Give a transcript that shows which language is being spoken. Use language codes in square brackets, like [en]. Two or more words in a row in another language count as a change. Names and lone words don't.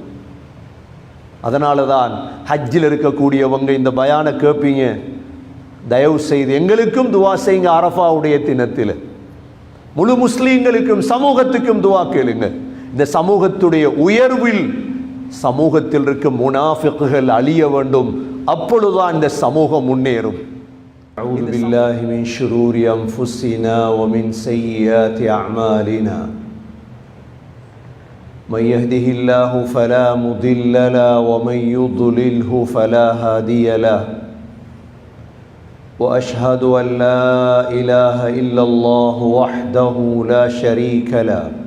[ta] அதனால தான் ஹஜ்ஜில் இருக்கக்கூடியவங்க இந்த பயான கேட்பீங்க, தயவு செய்து எங்களுக்கும் துவா செய்யுங்க. அரஃபாவுடைய தினத்தில் முழு முஸ்லீம்களுக்கும் சமூகத்துக்கும் துவா கேளுங்க. இந்த சமூகத்துடைய உயர்வில் சமூகத்தில் இருக்கும் முனாஃபிக்குகள் அழிய வேண்டும். அப்பொழுதுதான் இந்த சமூகம் முன்னேறும். [ar] أعوذ بالله من شرور أنفسنا ومن سيئات أعمالنا من يهده الله فلا مضل له ومن يضلله فلا هادي له وأشهد أن لا إله إلا الله وحده لا شريك له